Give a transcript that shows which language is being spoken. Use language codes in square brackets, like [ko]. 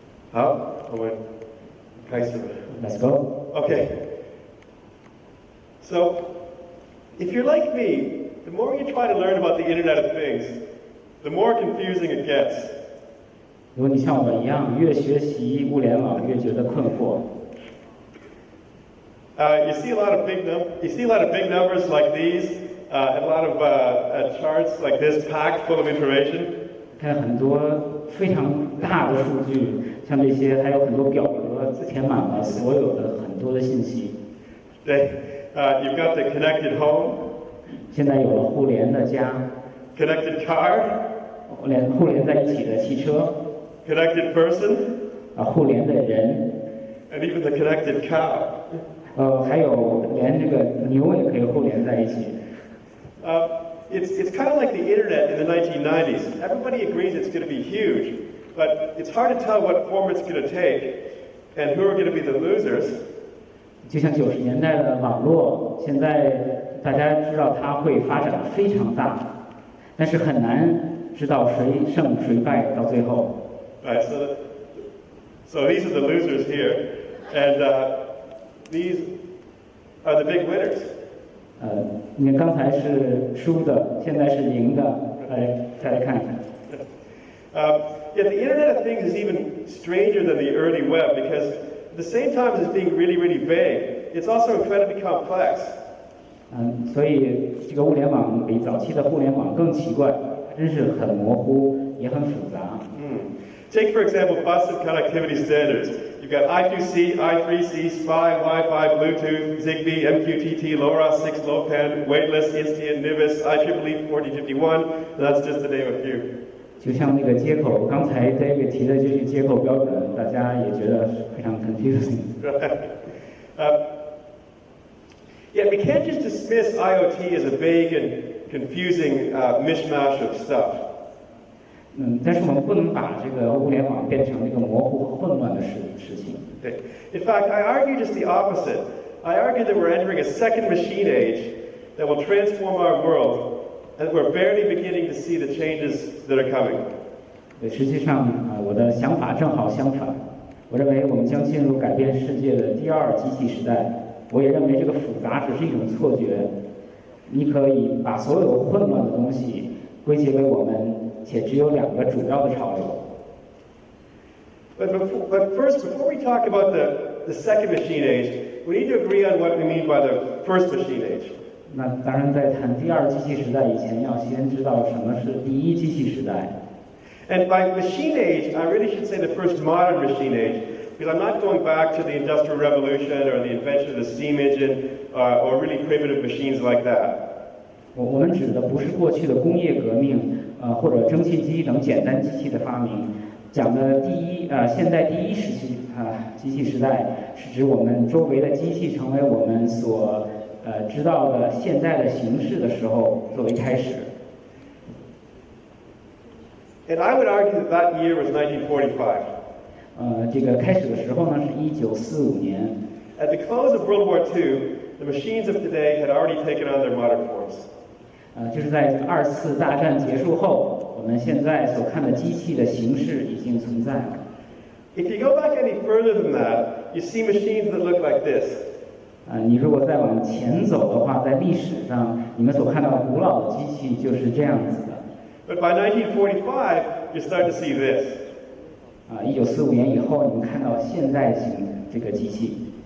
[zh] 好，我们开始。 [en] Let's go. Okay. So, if you're like me, the more you try to learn about the Internet of Things, the more confusing it gets. [zh] 如果你像我一样，越学习物联网越觉得困惑。 [en] You see a lot of big numbers like these. A lot of charts like this packed full of information. [zh] 看很多非常大的数据，像这些，还有很多表格填满了所有的很多的信息。对， [en] you've got the connected home. [zh] 现在有了互联的家。 [en] Connected car. [zh] 互联在一起的汽车。 [en] Connected person. [zh] 互联的人。 [en] And even the connected cow. [zh] 还有连这个牛也可以互联在一起。 [en] It's kind of like the internet in the 1990s. Everybody agrees it's going to be huge, but it's hard to tell what form it's going to take and who are going to be the losers. [zh] 就像90年代的网络，现在大家知道它会发展非常大，但是很难知道谁胜谁败到最后。 [en] Right. So these are the losers here, and these are the big winners. [zh] 你刚才是输的，现在是赢的，再来看一看。 [en] Yet the Internet of Things is even stranger than the early web because at the same time as being really, really vague, it's also incredibly complex. [zh] 所以这个物联网比早期的互联网更奇怪，真是很模糊，也很复杂。 [en] Take, for example, bus and connectivity standards. You've got I2C, I3C, SPI, Wi-Fi, Bluetooth, Zigbee, MQTT, LoRa 6, LoWPAN, Weightless, Insteon, NIVIS, IEEE 4051, and that's just to name a few. [zh] 就像那个接口，刚才 David 提的这些接口标准，大家也觉得非常 confusing. [en] Yet we can't just dismiss IoT as a vague and confusing mishmash of stuff. [zh] 但是我们不能把这个物联网变成一个模糊和混乱的事情。 [en] In fact, I argue just the opposite. I argue that we're entering a second machine age that will transform our world, and we're barely beginning to see the changes that are coming. [zh] 实际上我的想法正好相反。我认为我们将进入改变世界的第二机器时代。我也认为这个复杂只是一种错觉。你可以把所有混乱的东西归结为我们。且只有两个主要的潮流。 [en] But first, before we talk about the second machine age, we need to agree on what we mean by the first machine age. [zh] 那当然，在谈第二机器时代以前，要先知道什么是第一机器时代。 [en] And by machine age, I really should say the first modern machine age, because I'm not going back to the Industrial Revolution or the invention of the steam engine or really primitive machines like that. [zh] 我们指的不是过去的工业革命，或者蒸汽机等简单机器的发明，讲的现代第一时期机器时代，是指我们周围的机器成为我们所知道的现在的形式的时候作为开始。 [en] And I would argue that that year was 1945. [zh] 这个开始的时候呢是1945年。 [en] At the close of World War II, the machines of today had already taken on their modern forms. [zh] 就是在2次大战结束后，我们现在所看的机器的形式已经存在了。 [en] If you go back any further than that, you see machines that look like this. [zh] 你如果再往前走的话，在历史上你们所看到古老的机器就是这样子的。 [en] But by 1945, you start to see this. [zh] 1945年以后，你们看到现代型这个机器。